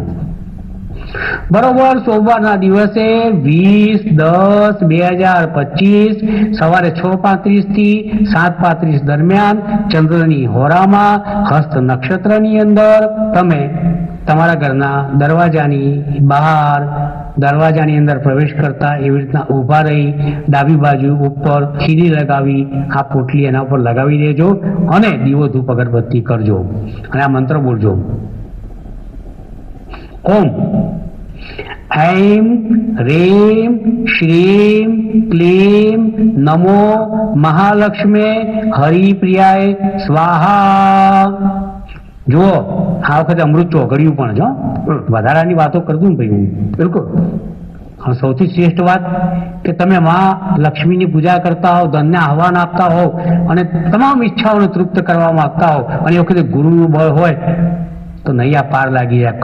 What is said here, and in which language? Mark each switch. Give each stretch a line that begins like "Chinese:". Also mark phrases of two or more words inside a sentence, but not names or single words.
Gujarati: બરોબર સોમવારના દિવસે 20/10/2025 સવારે 6:35 થી 7:35 દરમિયાન ચંદ્રની હોરામાં હસ્ત નક્ષત્રની અંદર તમે તમારા ઘરના દરવાજાની બહાર, દરવાજાની અંદર પ્રવેશ કરતા એવી રીતના ઊભા રહી ડાબી બાજુ ઉપર ખીરી લગાવી આ પોટલી એના ઉપર લગાવી દેજો અને દીવો ધૂપ અગરબત્તી કરજો અને આ મંત્ર બોલજો.
Sanskrit: ઓમ ऐं ह्रीं श्रीं क्लीं नमो महालक्ष्मी हरिप्रियाय स्वाहा.
Gujarati: જુઓ આ વખતે અમૃત ચોઘડિયું પણ જો વધારાની વાતો કરતું ને ભાઈ હું બિલકુલ. સૌથી શ્રેષ્ઠ વાત કે તમે માં લક્ષ્મીની પૂજા કરતા હો, ધનને આહવાન આપતા હો અને તમામ ઈચ્છાઓને તૃપ્ત કરવા માંગતા હો અને એ વખતે ગુરુનું બળ હોય તો નૈયા પાર લાગી જાય.